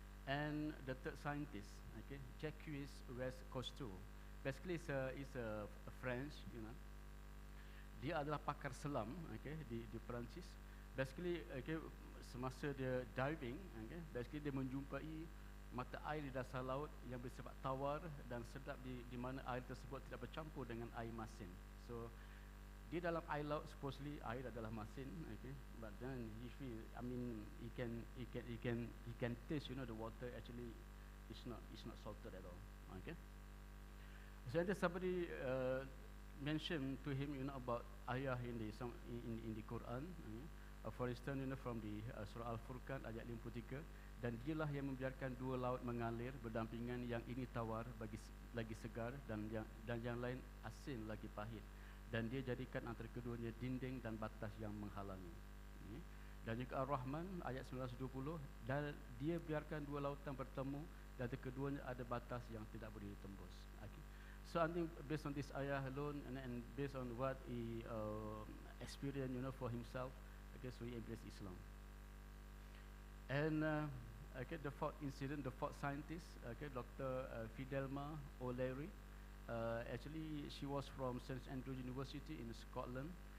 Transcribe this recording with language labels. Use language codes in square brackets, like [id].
[en] And the third scientist, okay, Jacques Cousteau, basically is a French, you know. [ms] Dia adalah pakar selam, okay, di Perancis. Basically, okay, semasa dia diving, okay, basically dia menjumpai mata air di dasar laut yang bersifat tawar dan sedap di mana air tersebut tidak bercampur dengan air masin. [en] So [ms] di dalam air laut [en] supposedly [ms] air adalah masin, [en] okay, but then if he, I mean he can taste, you know, the water actually it's not salted at all, okay. So then somebody mentioned to him, you know, about ayah in the Quran, for instance, you know, from the [id] Surah Al-Furqan ayat 53, dan dialah yang membiarkan dua laut mengalir berdampingan, yang ini tawar lagi segar dan yang lain asin lagi pahit, dan dia jadikan antara keduanya dinding dan batas yang menghalangi. Dan juga Ar-Rahman ayat 1920, dan dia biarkan dua lautan bertemu dan keduanya ada batas yang tidak boleh ditembus. [en] Okay. So I think based on this ayah alone and based on what he experienced, you know, for himself, okay, so he embraced Islam. And okay, the fourth incident, the fourth scientist, okay, Dr. Fidelma O'Leary. Actually, she was from St Andrews University in Scotland.